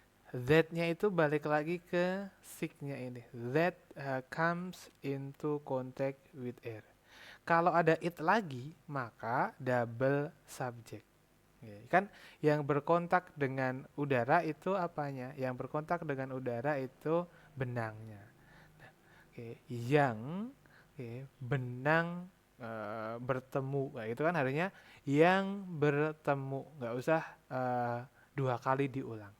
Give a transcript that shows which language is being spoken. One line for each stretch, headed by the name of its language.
Indonesian: That-nya itu balik lagi ke sig-nya ini.
English: That comes into contact with air.
Indonesian: Kalau ada it lagi, maka double subject. Kan yang berkontak dengan udara itu apanya? Yang berkontak dengan udara itu benangnya. Nah, yang benang bertemu, nah, itu kan harusnya yang bertemu, nggak usah 2 kali diulang.